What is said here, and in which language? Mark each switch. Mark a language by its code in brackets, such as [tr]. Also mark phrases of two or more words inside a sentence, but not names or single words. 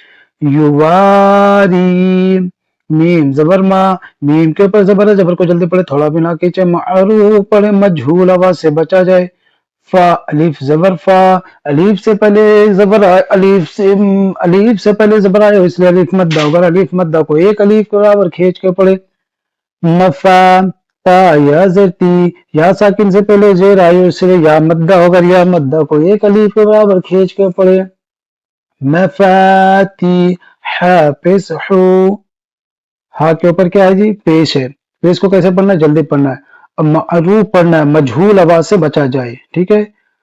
[ur] یواری میم زبر ما، میم کے اوپر زبر ہے، زبر کو جلدی پڑھے تھوڑا بھی نہ کھینچے. معروف پڑھے مجہول آواز سے بچا جائے. فا الف زبر فا، الف سے پہلے زبر آئے، الف سے پہلے زبر آئے اس لیے الف مدہ ہوگا، الف مدہ کو ایک الف کے برابر کھینچ کے پڑھے. نفا تا یا زرتی، یا ساکن سے پہلے زیر آئے اس لیے یا مدہ ہوگا، یا مدہ کو ایک الف کے برابر کھینچ کے پڑھے. مفاتی ہا پیس ہو، ہا کے اوپر کیا ہے جی پیش ہے، پیش کو کیسے پڑھنا ہے جلدی پڑھنا ہے. اب معروف پڑھنا ہے مجہول آواز سے بچا جائے، ٹھیک ہے.